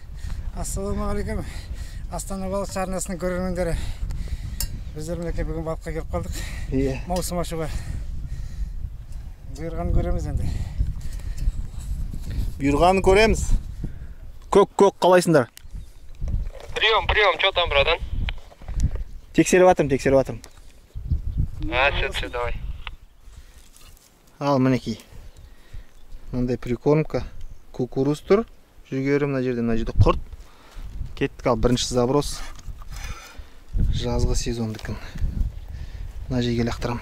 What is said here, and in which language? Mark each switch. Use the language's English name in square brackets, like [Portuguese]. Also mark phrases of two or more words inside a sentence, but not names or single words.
[Kazakh] Ассалаумағалейкум. Астана балық арнасының көрермендері. Біздер мінекей бүгін балыққа келіп қалдық. Маусым ашуға. Бұйырғанын көреміз енді. Бұйырғанын көреміз. Көк қалайсыңдар? [Russian] Прием, что там, братан? [Kazakh] Тексеріп атырмын. [Russian] Все, давай. [Kazakh] Ал, мінекей. Мындай прикормка. Кукуруз тұр. Жүгері мына жерде құрт. Кеттік, ал бірінші заброс. Жазғы сезондыкін. Мына жерге лақтырам.